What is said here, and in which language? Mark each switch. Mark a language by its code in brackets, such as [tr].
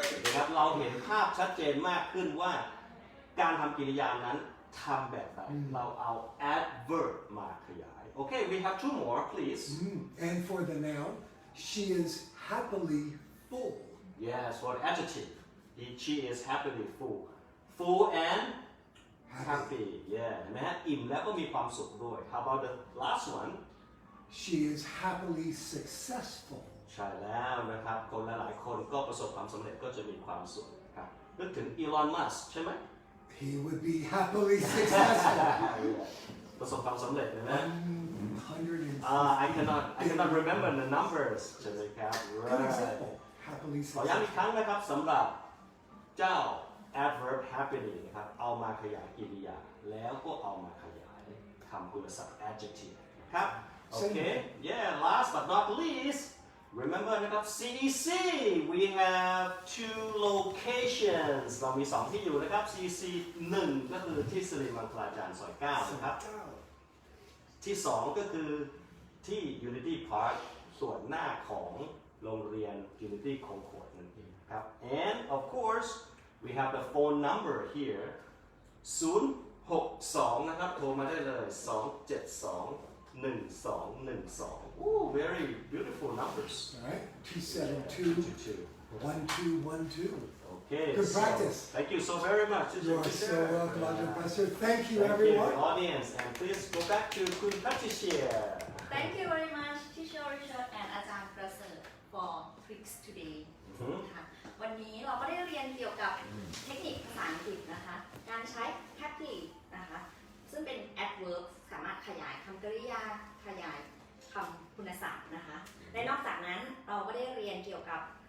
[th] นะครับเราเห็นภาพชัดเจนมากขึ้นว่าการทำกริยานั้นทำแบบไหนเราเอา adverb มาขยาย [en] okay we have two more please And for the noun, she is happily full. yes for the adjective she is happily full and happy yeah [th] เห็นไหมฮะอิ่มแล้วก็มีความสุขด้วย [en] how about the last one She is happily successful. [th] ใช่แล้วนะครับคนหลายๆคนก็ประสบความสำเร็จก็จะมีความสุขครับนึกถึงอีลอน มัสก์ใช่ไหม [en] He would be happily successful. [th] ประสบความสำเร็จเลยนะ 100 [en] I cannot remember the numbers [th] ใช่ไหมครับ [en] Good example. Happily [th] ขอย้ำอีก [en] successful. [th] ครั้งนะครับสำหรับเจ้า adverb happily นะครับเอามาขยายกริยาแล้วก็เอามาขยายคำคุณศัพท์ adjective ครับ [en] okay yeah last but not least [th] remember นะครับ CEC [en] we have two locations [th] เรามี2ที่อยู่นะครับ CEC 1ก็คือที่สิริมังคลาจารย์ซอย9นะครับ ที่2ก็คือที่ Unity Park ส่วนหน้าของโรงเรียน Unity Concord นั่นเองครับ [en] and of course we have the phone number here [th] 062นะครับโทรมาได้เลย272 1212 [en] Ooh, very beautiful numbers. All right. 272 1212. Okay. Good practice. Thank you so very much. You are so welcome, T.Prasert. Thank you, Thank everyone. you, audience, and please go back to Kun Patricia. Thank you very much Teacher Richard and [th] อาจารย์ประเสริฐ [en] for tricks today [th] ค่ะวันนี้เราก็ได้เรียนเกี่ยวกับเทคนิคภาษาอังกฤษนะคะการใช้ happy นะคะซึ่งเป็น adverb สามารถขยายคำกริยาขยายคำคุณศัพท์นะคะและนอกจากนั้นเราก็ได้เรียนเกี่ยวกับ